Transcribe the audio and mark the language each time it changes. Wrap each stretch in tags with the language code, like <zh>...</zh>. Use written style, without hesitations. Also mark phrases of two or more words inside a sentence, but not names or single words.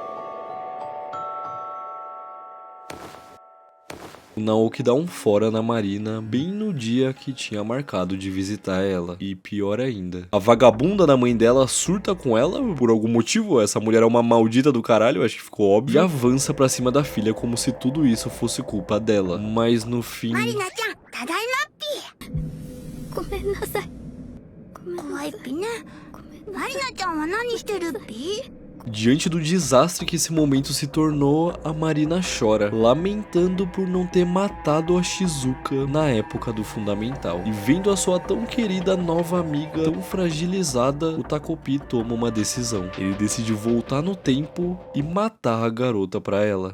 <pt>O Naoki dá um fora na Marina bem no dia que tinha marcado de visitar ela. E pior ainda, a vagabunda da mãe dela surta com ela por algum motivo. Essa mulher é uma maldita do caralho, acho que ficou óbvio. E avança pra cima da filha como se tudo isso fosse culpa dela. Mas no fim...</pt> <ja>マリナちゃん、ただいまっぴ。ごめんなさい。怖いっぴね。マリナちゃんは何してるっぴ？</ja> <pt>Diante do desastre que esse momento se tornou, a Marina chora, lamentando por não ter matado a Shizuka na época do Fundamental. E vendo a sua tão querida nova amiga tão fragilizada, o Takopi toma uma decisão. Ele decide voltar no tempo e matar a garota pra ela.</pt>